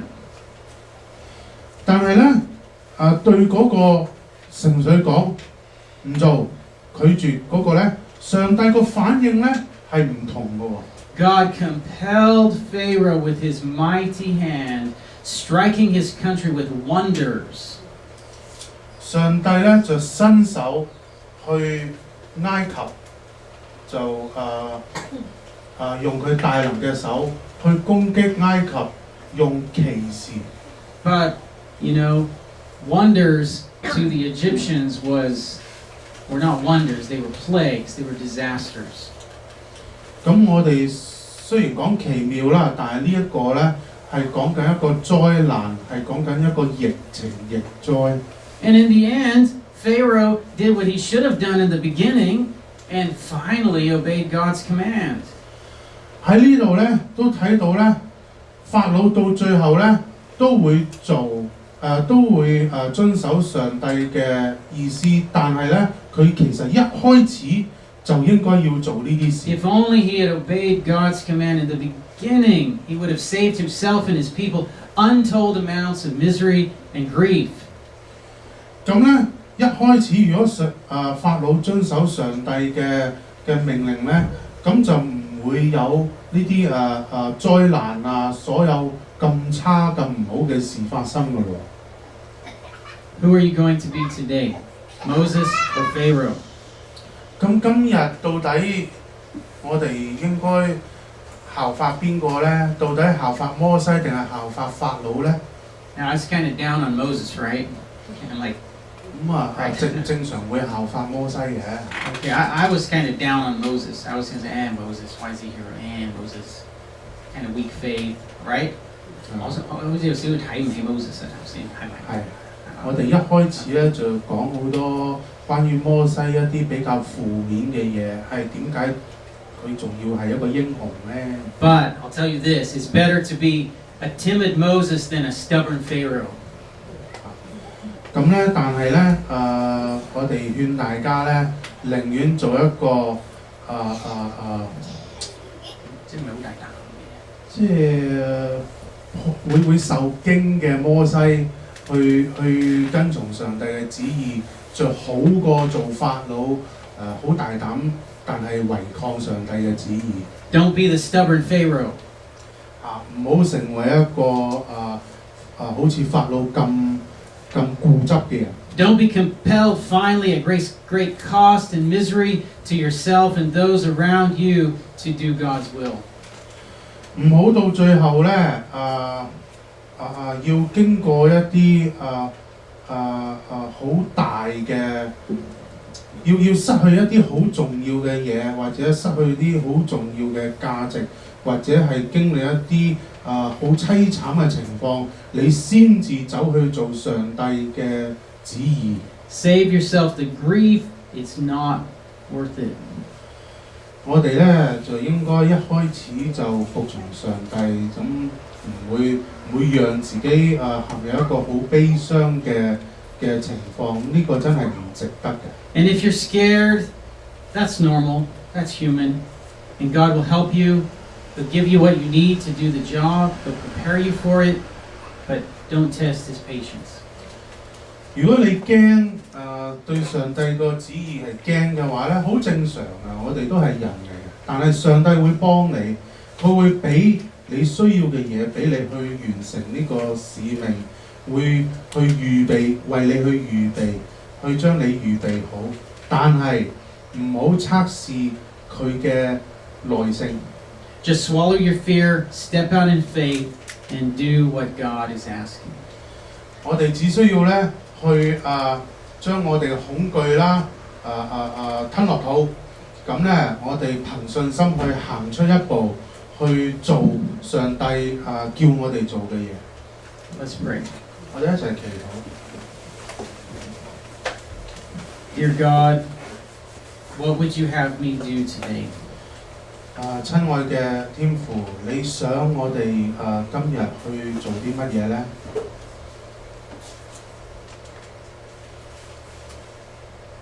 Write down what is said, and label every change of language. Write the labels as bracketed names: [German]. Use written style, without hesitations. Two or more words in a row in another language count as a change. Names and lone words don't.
[Cantonese] 但係咧，對嗰個純粹講唔做、拒絕嗰個咧，上帝個反應咧係唔同嘅喎。 [English] God compelled Pharaoh with his mighty hand, striking his country with wonders. [Cantonese] 上帝咧就伸手去埃及，就用佢大能嘅手去攻擊埃及，用奇事。 [English] But, you know, wonders to the Egyptians were not wonders, they were plagues, they were disasters. [Cantonese] 咁我哋雖然講奇妙啦，但係呢一個咧係講緊一個災難，係講緊一個疫情疫災。 [English] And in the end, Pharaoh did what he should have done in the beginning and finally obeyed God's command. [Cantonese] 喺呢度咧都睇到咧，法老到最後咧都會遵守上帝嘅意思，但係咧佢其實一開始就應該要做呢啲事。 [English] If only he had obeyed God's command in the beginning, he would have saved himself and his people untold amounts of misery and grief. [Cantonese] 咁咧一開始如果法老遵守上帝嘅命令咧，咁就唔會有呢啲災難啊，所有咁差咁唔好嘅事發生㗎喎。 [English] Who are you going to be today? Moses or Pharaoh? [Cantonese] 咁今日到底我哋應該效法邊個咧？到底效法摩西定係效法法老咧？ [English] Now, I was kind of down on Moses, right? And like, [Cantonese] 正常會效法摩西嘅。 [English] okay, I was kind of down on Moses. I was going to say, Moses, why is he here? Moses, kind of weak faith, right? [Cantonese] 我好似有少少睇唔起 Moses 啊，頭先係咪？係，我哋一開始咧就講好多關於摩西一啲比較負面嘅嘢，係點解佢仲要係一個英雄咧 [English] But I'll tell you this, it's better to be a timid Moses than a stubborn Pharaoh. [Cantonese] 咁咧，但係咧，我哋勸大家咧，寧願做一個即係唔係好大膽嘅，即係會受驚嘅摩西去跟從上帝嘅旨意，就好過做法老好大膽，但係違抗上帝嘅旨意。 [English] Don't be the stubborn Pharaoh. [Cantonese] 唔好成為一個好似法老咁固執嘅人。 [English] Don't be compelled finally at great cost and misery to yourself and those around you to do God's will. [Cantonese] 唔好到最後咧，要經過一啲好大嘅，要失去一啲好重要嘅嘢，或者失去啲好重要嘅價值，或者係經歷一啲好凄慘嘅情況，你先至走去做上帝嘅旨意。 [English] Save yourself the grief. It's not worth it. [Cantonese] 我哋咧就應該一開始就服從上帝，咁唔會讓自己陷入一個好悲傷嘅情況，呢個真係唔值得嘅。 [English] And if you're scared, that's normal. That's human. And God will help you. He'll give you what you need to do the job. He'll prepare you for it. But don't test His patience. [Cantonese] 如果你驚對上帝個旨意係驚嘅話咧，好正常啊！我哋都係人嚟嘅，但係上帝會幫你，佢會俾你需要嘅嘢俾你去完成呢個使命，會去預備，為你去預備，去將你預備好。但係唔好測試佢嘅耐性。 [English] Just swallow your fear, step out in faith, and do what God is asking. [Cantonese] 我哋只需要咧去將我哋嘅恐懼啦吞落肚，咁咧我哋憑信心去行出一步，去做上帝叫我哋做嘅嘢。 [English] Let's pray. [Cantonese] 我哋一齊祈禱。 [English] Dear God, what would you have me do today? [Cantonese] 親愛嘅天父，你想我哋今日去做啲乜嘢咧？